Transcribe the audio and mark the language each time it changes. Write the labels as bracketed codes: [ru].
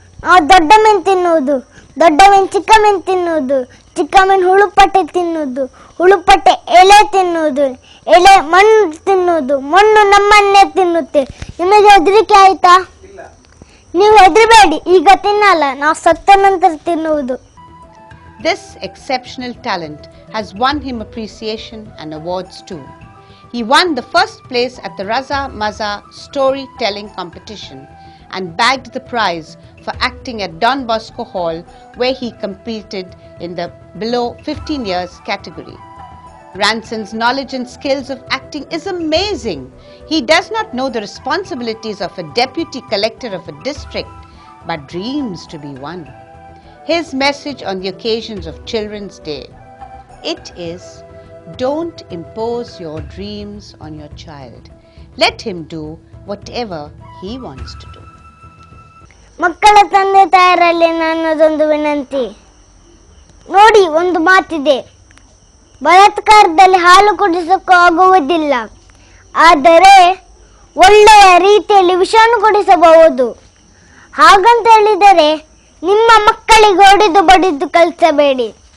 [kn] ನಾವು ದೊಡ್ಡ ಮೀನು ತಿನ್ನುವುದು, ದೊಡ್ಡ ಮೀನು ಚಿಕ್ಕ ಮೀನು ತಿನ್ನುವುದು, ಚಿಕ್ಕ ಮೀನು ಹುಳುಪಟ್ಟೆ ತಿನ್ನುವುದು, ಹುಳುಪಟ್ಟೆ ಎಲೆ ತಿನ್ನುವುದು, ಎಲೆ ಮಣ್ಣು ತಿನ್ನುವುದು, ಮಣ್ಣು ನಮ್ಮನ್ನೇ ತಿನ್ನುತ್ತೆ. ನಿಮಗೆ ಹೆದರಿಕೆ ಆಯ್ತಾ? ನೀವು ಹೆದರಬೇಡಿ, ಈಗ ತಿನ್ನಲ್ಲ, ನಾವು ಸತ್ತ ನಂತರ ತಿನ್ನುವುದು. [en] This exceptional talent has won him appreciation and awards too. He won the first place at the Raza Maza storytelling competition and bagged the prize for acting at Don Bosco Hall, where he competed in the below 15 years category. Ranson's knowledge and skills of acting is amazing. He does not know the responsibilities of a deputy collector of a district, but dreams to be one. His message on the occasions of Children's Day, it is, don't impose your dreams on your child. Let him do whatever he wants to do. [kn] ಮಕ್ಕಳ ತಂದೆ ತಾಯರಲ್ಲಿ ನನ್ನದೊಂದು ವಿನಂತಿ. ನೋಡಿ, ಒಂದು ಮಾತಿದೆ, ಬಲಾತ್ಕಾರದಲ್ಲಿ ಹಾಲು ಕುಡಿಸೋಕ್ಕೂ ಆಗುವುದಿಲ್ಲ, ಆದರೆ ಒಳ್ಳೆಯ ರೀತಿಯಲ್ಲಿ ವಿಷಾಣು ಕುಡಿಸಬಹುದು. ಹಾಗಂತ ಹೇಳಿದರೆ ನಿಮ್ಮ ಮಕ್ಕಳಿಗೆ ಹೊಡೆದು ಬಡಿದು ಕಲಿಸಬೇಡಿ.